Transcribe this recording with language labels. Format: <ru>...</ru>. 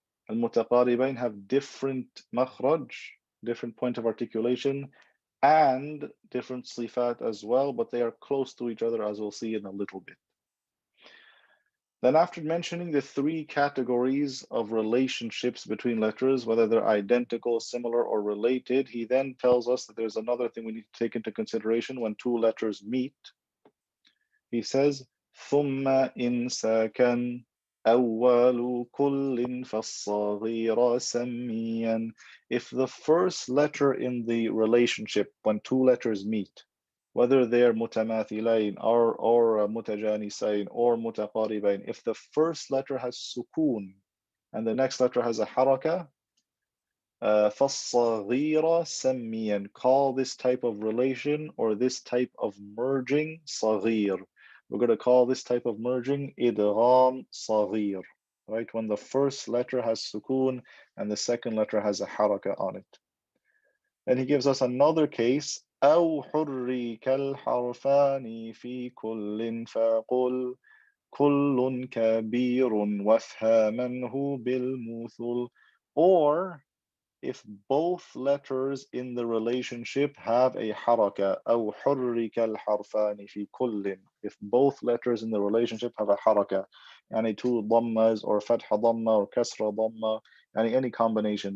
<en>Al-mutaqaribain have different makhraj, different point of articulation, and different صفات as well, but they are close to each other, as we'll see in a little bit. Then after mentioning the three categories of relationships between letters, whether they're identical, similar, or related, he then tells us that there's another thing we need to take into consideration when two letters meet.</en> <ar>He says, ثم إن ساكن أول كل فالصغير سميا.</ar> <en>If the first letter in the relationship, when two letters meet, whether they're متماثلين or متجانسين or متقاربين, if the first letter has سكون and the next letter has a حركة,</en> <ar>فالصغير سميا,</ar> <en>call this type of relation or this type of merging صغير. We're going to call this type of merging إدغام صغير, right? When the first letter has سكون and the second letter has a حركة on it. And he gives us another case,</en> <ar>أو حرك الحرفان في كل فقل كل كبير وافهمنه بالمثل.</ar> <en>Or if both letters in the relationship have a حركة,</en> <ar>أو حرك الحرفان في كل,</ar> <en>if both letters in the relationship have a حركة, يعني two ضمas or فتح ضمة or كسرة ضمة, any combination.</en>